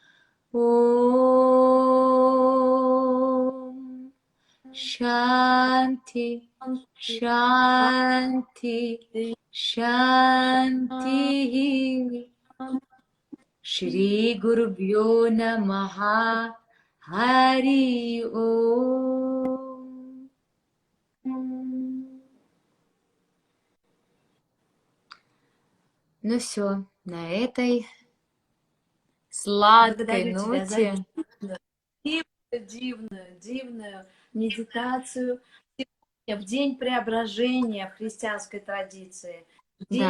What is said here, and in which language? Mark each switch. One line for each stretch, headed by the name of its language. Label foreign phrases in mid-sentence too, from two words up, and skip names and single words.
Sanskrit: ओम् शान्ति, शान्ति, शान्ति. श्री गुरुभ्यो नमः. हरि ओम्.
Russian: Ну все, на этой сладкой Благодарю тебя за ноте. дивную медитацию. Сегодня, в день преображения в христианской традиции, в день